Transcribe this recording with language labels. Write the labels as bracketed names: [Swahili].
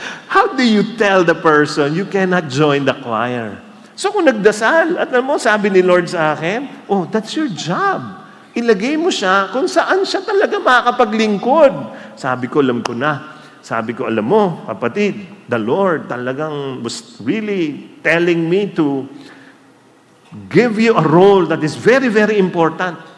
[English] How do you tell the person you cannot join the choir? [Filipino] So kung nagdasal, at alam mo, sabi ni Lord sa akin, [English] oh, that's your job. [Filipino] Ilagay mo siya kung saan siya talaga makakapaglingkod. Sabi ko, alam ko na. Sabi ko, alam mo, kapatid, [English] the Lord talagang was really telling me to give you a role that is very, very important.